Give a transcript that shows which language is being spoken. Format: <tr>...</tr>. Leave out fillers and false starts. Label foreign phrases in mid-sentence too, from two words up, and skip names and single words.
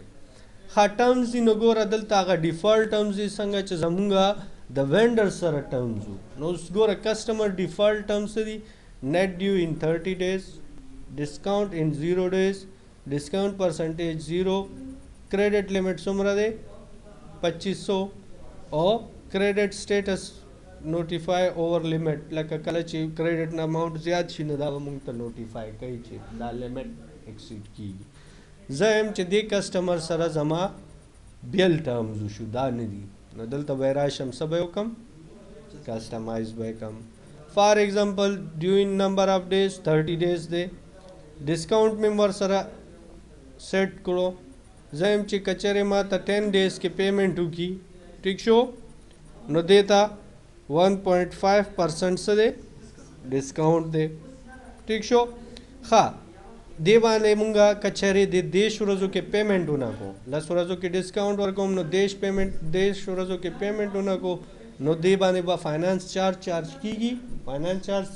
<ps>ښه ټرمز دي نو ګوره دلته هغه</ps> <en>default terms</en> <ps>دي څنګه چې زمونږ د وینډر سره ټرمز وو نو اوس ګوره</ps> <en>customer default terms</en> <ps>څه دي</ps> <en>net due in 30 days discount in 0 days discount percentage 0 credit limit</en> <ps>څومره دی 2500 او</ps> <en>credit status notify over limit</en> <ps>لکه کله چې کریډټ نه اماؤنٹ زیات شي نو دا به مونږ ته نوټیفای کوي چې دا</ps> <en>limit exceed</en> <ps>کېږي. زه یم چې دې کسټمر سره زما</ps> <en>bill terms</en> <ps>وشو دا نه دي نو دلته به یې راشم څه به یې وکړم کسټمایز به یې کړم</ps> <en>for example due in number of days 30 days</en> <ps>دی ډسکاؤنٹ مې ورسره سیټ کړو زه یم چې کچرې ما ته 10 days کې پیمنټ وکړي ټیک شو نو دې ته 1.5% څه دی ډسکاؤنٹ دی ټیک شو. ښه دې باندې مونږه کچرې د 10 ورځو کې پیمنټ ونه کو 10 ورځو کې ډسکاؤنٹ ورکوم نو 10 ورځو کې پیمنټ ونه کو نو دې باندې به</ps> <en>finance charge</en> <ps>کیږي</ps> <en>finance charge</en> <ps>سی</ps>